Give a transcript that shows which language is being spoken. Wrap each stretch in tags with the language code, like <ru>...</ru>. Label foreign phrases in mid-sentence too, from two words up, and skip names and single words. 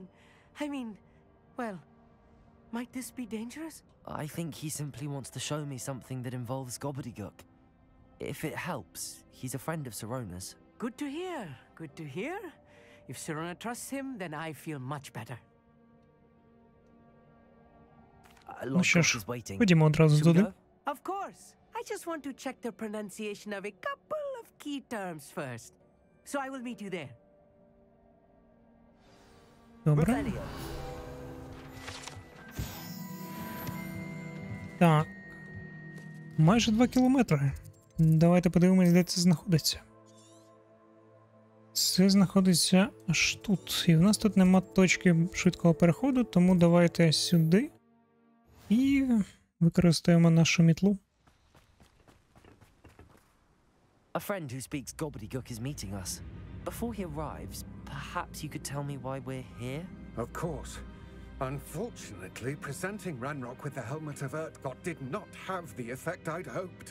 <en>I mean, well, might this be dangerous? I think he simply wants to show me something that involves gobbledygook. If it helps, he's a friend of Sirona's. Good to hear. Good to hear. If Sirona trusts him, then I feel much better.</en> <uk>Ну що</uk> <en>Lodgok</en> <uk>ж,</uk> <en>is waiting.</en> <uk>ходімо одразу</uk> <en>Should we</en> <uk>туди.</uk> <en>go? Of course. I just want to check the pronunciation of a couple of key terms first. So I will meet you there.</en> <uk>Добре. Revelio. Так. Майже 2 кілометри. Давайте подивимось, де це знаходиться. Це знаходиться аж тут. І в нас тут нема точки швидкого переходу, тому давайте сюди. І використаємо нашу мітлу.</uk> <en>A friend who speaks gobbledygook is meeting us. Before he arrives, perhaps you could tell me why we're here? Of course. Unfortunately, presenting Ranrock with the helmet of Urtkot did not have the effect I'd hoped.</en>